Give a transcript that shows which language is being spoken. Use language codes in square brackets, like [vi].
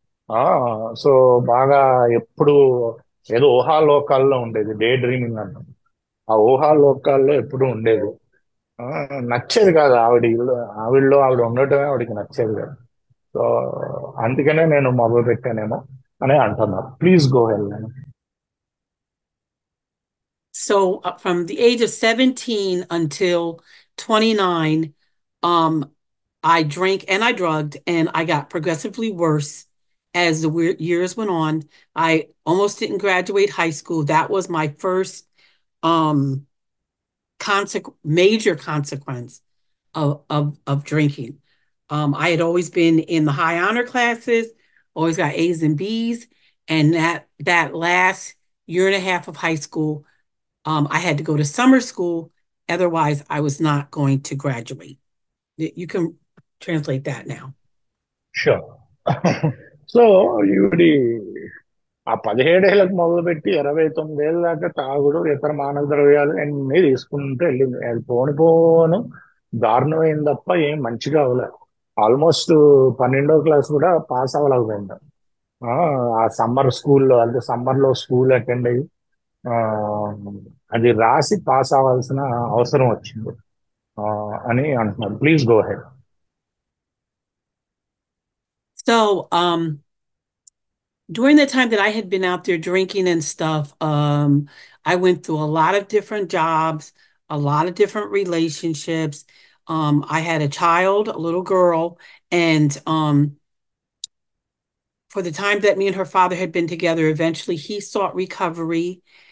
[te] ఆ సో బాగా ఎప్పుడు ఏదో ఊహాలోకాల్లో ఉండేది, డే డ్రీమింగ్ అన్నాం. ఆ ఊహాలోకాల్లో ఎప్పుడు ఉండేది. ఆ, నచ్చేది కాదు ఆవిడలో ఆవిడ ఉండటమే ఆవిడకి నచ్చేది కాదు. సో అందుకనే నేను మొదలు పెట్టానేమో అని అంటున్నారు. [en] Please go hell. So from the age of 17 until 29, um, I drank and I drugged, and I got progressively worse as the years went on. I almost didn't graduate high school. That was my first um major consequence of drinking. I had always been in the high honor classes, always got A's and B's, and that last year and a half of high school, I had to go to summer school. Otherwise, I was not going to graduate. You can translate that now. Sure. [te] So ఈవిడి ఆ 17 ఏళ్ళకు మొదలుపెట్టి 29 ఏళ్ళ దాకా తాగుడు, ఇతర మానవ ద్రవ్యాలు అన్నీ తీసుకుంటూ వెళ్ళింది. అది పోను పోను దారుణమైంది తప్ప ఏం మంచిగా అవ్వలేదు. ఆల్మోస్ట్ 12వ క్లాస్ కూడా పాస్ అవ్వలేకపోయింది. ఆ ఆ సమ్మర్ స్కూల్లో, అంటే సమ్మర్ లో స్కూల్ అటెండ్ అయ్యి ఆ, అది రాసి పాస్ అవ్వాల్సిన అవసరం వచ్చింది ఆ, అని అంటున్నారు. [en] Please go ahead. So, during the time that I had been out there drinking and stuff, I went through a lot of different jobs, a lot of different relationships. I had a child, a little girl, and for the time that me and her father had been together, eventually he sought recovery.